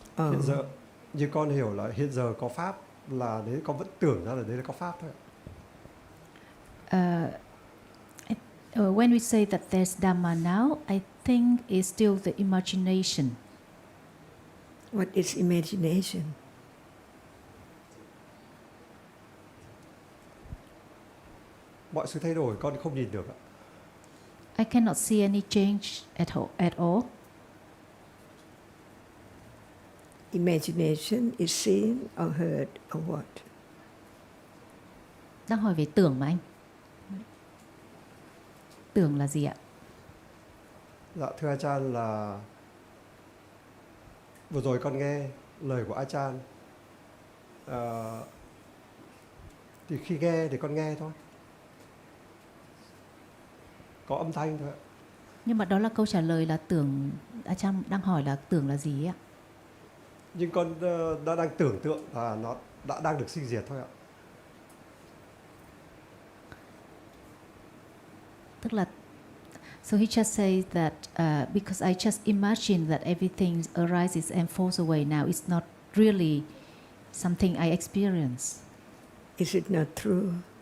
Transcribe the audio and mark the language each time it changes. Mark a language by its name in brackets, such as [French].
[Vietnamese] Hiện giờ, như con hiểu là hiện giờ có pháp, là đấy con vẫn tưởng ra là đấy là có pháp thôi. [English] When we say that there's Dhamma now, I think it's still the imagination. What is imagination? [Vietnamese] Mọi sự thay đổi con không nhìn được ạ. [English] I cannot see any change at all. Imagination is seen or heard or what? [Vietnamese] Đang hỏi về tưởng mà anh. Tưởng là gì ạ? Dạ thưa Ajahn, là vừa rồi con nghe lời của Ajahn. Thì khi nghe thì con nghe thôi. Có âm thanh thôi ạ. Nhưng mà đó là câu trả lời là tưởng. Ajahn đang hỏi là tưởng là gì ạ? Nhưng con đã đang tưởng tượng là nó đã đang được sinh diệt thôi ạ. Tức là [English] so he just says that because I just imagine that everything arises and falls away now, it's not really something I experience. Is it not true?